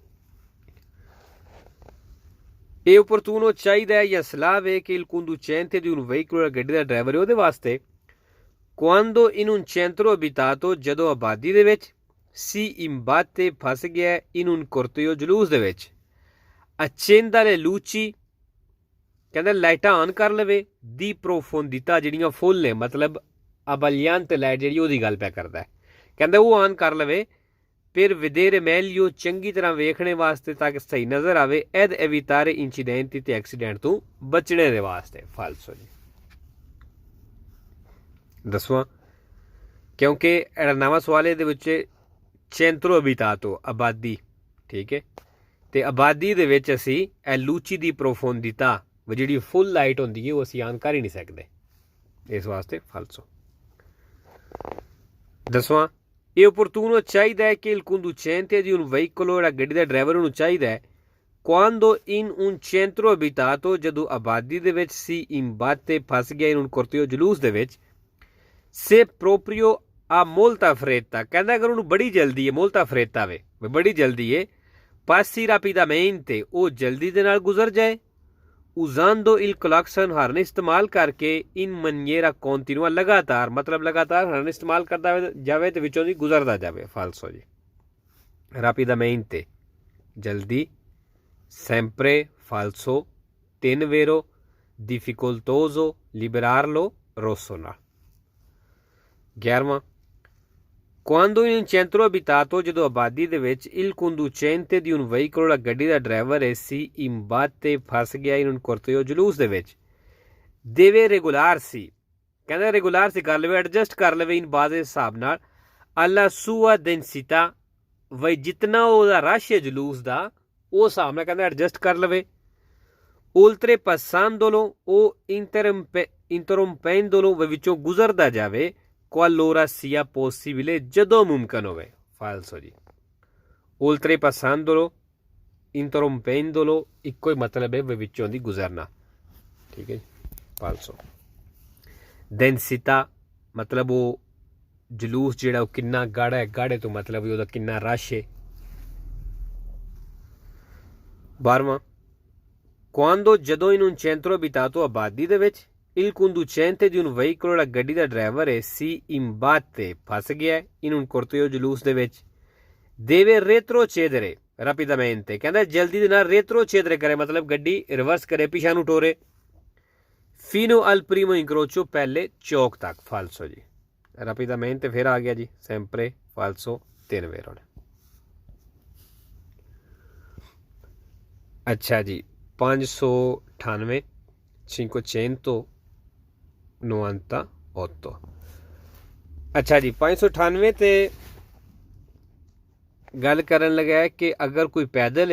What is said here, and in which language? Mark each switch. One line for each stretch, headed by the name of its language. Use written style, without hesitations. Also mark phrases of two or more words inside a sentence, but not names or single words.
Punjabi: ਇਹ opportuno ਚਾਹੀਦਾ ਹੈ ਜਾਂ ਸਲਾਹ ਹੈ ਕਿ
Italian: il conducente di un veicolo,
Punjabi: ਗੱਡੀ ਦਾ ਡਰਾਈਵਰ ਹੈ, ਉਹਦੇ ਵਾਸਤੇ
Italian: quando in un centro abitato,
Punjabi: ਜਦੋਂ ਆਬਾਦੀ ਦੇ ਵਿੱਚ,
Italian: si imbatte,
Punjabi: ਫਸ ਗਿਆ,
Italian: in un corteo,
Punjabi: ਜਲੂਸ ਦੇ ਵਿੱਚ,
Italian: accenda le luci,
Punjabi: ਕਹਿੰਦਾ ਲਾਈਟਾਂ ਆਨ ਕਰ ਲਵੇ, ਦੀ profondità, ਜਿਹੜੀਆਂ ਫੁੱਲ ਨੇ, ਮਤਲਬ abbagliante ਲਾਈਟ ਜਿਹੜੀ ਉਹਦੀ ਗੱਲ ਪਿਆ ਕਰਦਾ, ਕਹਿੰਦਾ ਉਹ ਆਨ ਕਰ ਲਵੇ, ਫਿਰ
Italian: vedere meglio,
Punjabi: ਚੰਗੀ ਤਰ੍ਹਾਂ ਵੇਖਣੇ ਵਾਸਤੇ, ਤਾਂ ਕਿ ਸਹੀ ਨਜ਼ਰ ਆਵੇ,
Italian: ed evitare incidenti,
Punjabi: ਤੇ ਐਕਸੀਡੈਂਟ ਤੋਂ ਬਚਣੇ ਦੇ ਵਾਸਤੇ, ਫਾਲਸੋ ਜੀ। 10ਵਾਂ ਕਿਉਂਕਿ ਇਹਦਾ ਨਵਾਂ ਸਵਾਲ ਇਹਦੇ ਵਿੱਚ
Italian: centro abitato,
Punjabi: ਆਬਾਦੀ, ਠੀਕ ਹੈ, ਅਤੇ ਆਬਾਦੀ ਦੇ ਵਿੱਚ ਅਸੀਂ ਇਹ
Italian: luci di profondità,
Punjabi: ਜਿਹੜੀ ਫੁੱਲ ਲਾਈਟ ਹੁੰਦੀ ਹੈ, ਉਹ ਅਸੀਂ ਆਨ ਕਰ ਹੀ ਨਹੀਂ ਸਕਦੇ, ਇਸ ਵਾਸਤੇ ਫਾਲਸੋ। 10ਵਾਂ ਇਹ opportuno ਚਾਹੀਦਾ ਹੈ ਕਿ
Italian: il conducente di un veicolo,
Punjabi: ਜਿਹੜਾ ਗੱਡੀ ਦਾ ਡਰਾਈਵਰ, ਉਹਨੂੰ ਚਾਹੀਦਾ ਹੈ
Italian: quando in un centro abitato,
Punjabi: ਜਦੋਂ ਆਬਾਦੀ ਦੇ ਵਿੱਚ,
Italian: si imbatte,
Punjabi: ਫਸ ਗਿਆ,
Italian: in un corteo,
Punjabi: ਜਲੂਸ ਦੇ ਵਿੱਚ,
Italian: se proprio ha molta fretta,
Punjabi: ਕਹਿੰਦਾ ਅਗਰ ਉਹਨੂੰ ਬੜੀ ਜਲਦੀ ਹੈ,
Italian: molta fretta
Punjabi: ਵੇ, ਬੜੀ ਜਲਦੀ ਹੈ,
Italian: passi rapidamente,
Punjabi: ਉਹ ਜਲਦੀ ਦੇ ਨਾਲ ਗੁਜ਼ਰ ਜਾਏ,
Italian: usando il clacson,
Punjabi: ਹਰਨ ਇਸਤੇਮਾਲ ਕਰਕੇ,
Italian: in maniera continua,
Punjabi: ਲਗਾਤਾਰ, ਮਤਲਬ ਲਗਾਤਾਰ ਹਰਨ ਇਸਤੇਮਾਲ ਕਰਦਾ ਜਾਵੇ ਤੇ ਵਿੱਚੋਂ ਦੀ ਗੁਜ਼ਰਦਾ ਜਾਵੇ, ਫਾਲਸੋ ਜੀ।
Italian: rapidamente, ਜਲਦੀ, sempre, falso, ਤਿੰਨ vero, difficoltoso, liberarlo, rosso ਨਾਲ। 11ਵਾਂ quando in un centro abitato,
Punjabi: ਜਦੋਂ ਆਬਾਦੀ ਦੇ ਵਿੱਚ,
Italian: il conducente di un veicolo,
Punjabi: ਗੱਡੀ ਦਾ ਡਰਾਈਵਰ ਹੈ,
Italian: si imbatte,
Punjabi: ਫਸ ਗਿਆ,
Italian: in un corteo,
Punjabi: ਜਲੂਸ ਦੇ ਵਿੱਚ,
Italian: deve regolarsi,
Punjabi: ਕਹਿੰਦਾ ਰੈਗੂਲਾਰਸੀ ਕਰ ਲਵੇ, ਐਡਜਸਟ ਕਰ ਲਵੇ, ਇਨ ਬਾਜ਼ ਦੇ ਹਿਸਾਬ ਨਾਲ,
Italian: alla sua densità,
Punjabi: ਵਈ ਜਿਤਨਾ ਉਹਦਾ ਰਸ਼ ਹੈ ਜਲੂਸ ਦਾ, ਉਹ ਹਿਸਾਬ ਨਾਲ ਕਹਿੰਦਾ ਐਡਜਸਟ ਕਰ ਲਵੇ, oltrepassandolo, ਉਹ interrompendolo, ਵਿੱਚੋਂ ਗੁਜ਼ਰਦਾ ਜਾਵੇ,
Italian: qualora sia possibile,
Punjabi: ਜਦੋਂ ਮੁਮਕਨ ਹੋਵੇ, ਫਾਲਸੋ ਜੀ।
Italian: oltrepassandolo, interrompendolo,
Punjabi: ਇੱਕੋ ਹੀ ਮਤਲਬ ਹੈ, ਵਿੱਚੋਂ ਦੀ ਗੁਜ਼ਰਨਾ, ਠੀਕ ਹੈ ਜੀ, ਫਾਲਸੋ। densità, ਮਤਲਬ ਉਹ ਜਲੂਸ ਜਿਹੜਾ ਉਹ ਕਿੰਨਾ ਗਾੜਾ ਹੈ, ਗਾੜੇ ਤੋਂ ਮਤਲਬ ਉਹਦਾ ਕਿੰਨਾ ਰਸ਼ ਹੈ।
Italian: 12ਵਾਂ quando, ਜਦੋਂ in un centro abitato,
Punjabi: ਆਬਾਦੀ ਦੇ ਵਿੱਚ,
Italian: il conducente di un veicolo,
Punjabi: ਜਿਹੜਾ ਗੱਡੀ ਦਾ ਡਰਾਈਵਰ ਹੈ,
Italian: si imbatte,
Punjabi: ਫਸ ਗਿਆ,
Italian: in un corteo,
Punjabi: ਜਲੂਸ ਦੇ ਵਿੱਚ,
Italian: deve retrocedere rapidamente,
Punjabi: ਕਹਿੰਦਾ ਜਲਦੀ ਦੇ ਨਾਲ retrocedere ਕਰੇ, ਮਤਲਬ ਗੱਡੀ ਰਿਵਰਸ ਕਰੇ, ਪਿਛਾ ਨੂੰ ਟੋਰੇ,
Italian: fino al primo incrocio,
Punjabi: ਪਹਿਲੇ ਚੌਕ ਤੱਕ, ਫਾਲਸੋ ਜੀ। rapidamente ਫਿਰ ਆ ਗਿਆ ਜੀ,
Italian: sempre, falso,
Punjabi: ਤਿੰਨ ਵੇਰੋ ਨੇ। ਅੱਛਾ ਜੀ 598 598 ਅੱਛਾ ਜੀ 598 ਤੇ ਗੱਲ ਕਰਨ ਲੱਗਾ ਹੈ ਕਿ ਅਗਰ ਕੋਈ ਪੈਦਲ